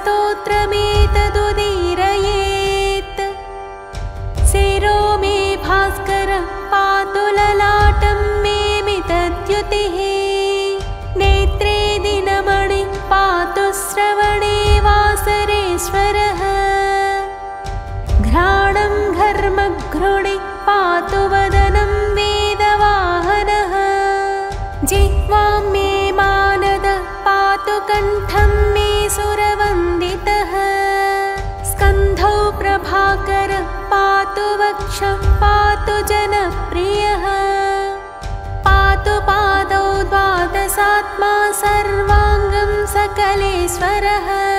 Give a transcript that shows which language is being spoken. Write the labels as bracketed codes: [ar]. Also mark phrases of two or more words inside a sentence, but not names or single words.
[sa] స్తోత్రమేతదుదీరయేత్ శిరో మే భాస్కర పాతు లలాటం మే మితద్యుతిః నేత్రే దినమణి పాతు శ్రవణే వాసరేశ్వరః घ्राणं घर्मघ्रुणि पातु वदनं वेदवाहनः जिह्वां मे मानद पातु कण्ठं मे सुरवन्दितः स्कन्धौ प्रभाकर पातु वक्षः पातु जनप्रियः पातु पादौ द्वादशात्मा सर्वाङ्गं सकलेश्वरः